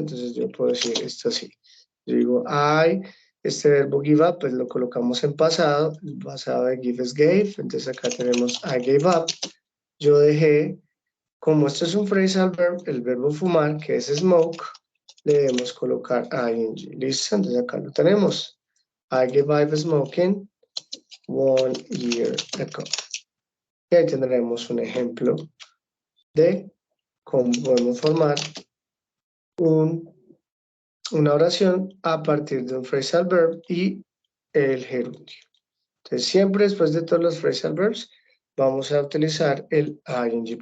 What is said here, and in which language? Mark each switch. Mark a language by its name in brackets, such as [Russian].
[Spanish] Entonces yo puedo decir esto así. Yo digo, este verbo give up, pues lo colocamos en pasado, basado en give es gave, entonces acá tenemos [English] I gave up. [Spanish] Yo dejé, como esto es un phrasal verb, el verbo fumar, que es smoke, le debemos colocar ing. ¿Listo? Entonces acá lo tenemos. [English] I gave up smoking 1 year ago. [Spanish] Y ahí tendremos un ejemplo de cómo podemos formar una oración a partir de un phrasal verb y el gerundio. Entonces, siempre después de todos los phrasal verbs, vamos a utilizar el ing.